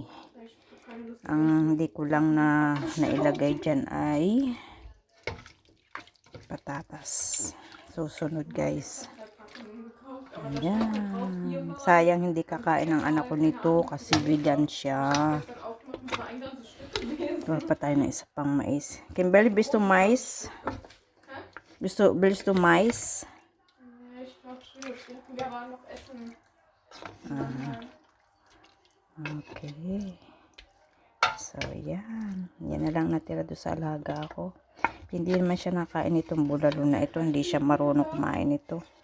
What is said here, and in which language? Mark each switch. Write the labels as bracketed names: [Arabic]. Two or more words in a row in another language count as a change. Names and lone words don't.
[Filipino] Ang hindi ko lang na nailagay dyan ay patatas. Susunod guys. Ayan. Sayang hindi kakain ng anak ko nito kasi vegan siya. Gawa pa tayo ng isa pang mais. [German] Kimberly, willst du mais? Willst du mais? [Filipino] Okay. So, yan. Yan na lang natira doon sa alaga ko. Hindi naman siya nakain itong bulalo na ito. Hindi siya marunong kumain ito.